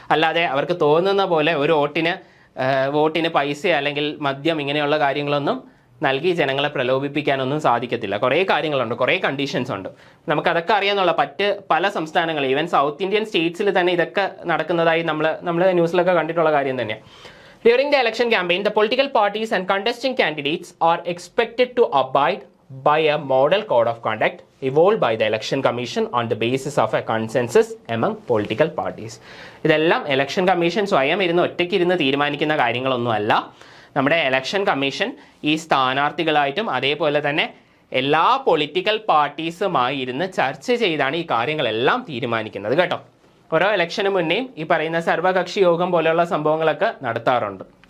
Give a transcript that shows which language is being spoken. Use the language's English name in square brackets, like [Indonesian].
[Malayalam] അല്ലാതെ അവർക്ക് തോന്നുന്ന പോലെ ഒരു വോട്ടിന് പൈസ അല്ലെങ്കിൽ മദ്യം ഇങ്ങനെയുള്ള കാര്യങ്ങളൊന്നും നൽകി ജനങ്ങളെ പ്രലോഭിപ്പിക്കാനൊന്നും സാധിക്കത്തില്ല. കുറേ കാര്യങ്ങളുണ്ട്, കുറേ കണ്ടീഷൻസ് ഉണ്ട്. നമുക്കതൊക്കെ അറിയാന്നുള്ള പല സംസ്ഥാനങ്ങളിൽ, ഈവൻ സൗത്ത് ഇന്ത്യൻ സ്റ്റേറ്റ്സിൽ തന്നെ ഇതൊക്കെ നടക്കുന്നതായി നമ്മൾ ന്യൂസിലൊക്കെ കണ്ടിട്ടുള്ള കാര്യം തന്നെയാണ്. [English] During the election campaign, the political parties and contesting candidates are expected to abide by a model code of conduct evolved by the Election Commission on the basis of a consensus among political parties. [Malayalam] ഇതെല്ലാം election commission സ്വയം ഒറ്റയ്ക്കിരുന്ന് തീരുമാനിക്കുന്ന കാര്യങ്ങളൊന്നുമല്ല. നമ്മുടെ election commission ഈ സ്ഥാനാർത്ഥികളായിട്ടും അതേപോലെ തന്നെ എല്ലാ political പാർട്ടീസുമായി ഇരുന്ന് ചർച്ച ചെയ്താണ് ഈ കാര്യങ്ങളെല്ലാം തീരുമാനിക്കുന്നത് കേട്ടോ. ഓരോ ഇലക്ഷന് മുന്നേയും ഈ പറയുന്ന സർവകക്ഷി യോഗം പോലെയുള്ള സംഭവങ്ങളൊക്കെ നടത്താറുണ്ട്.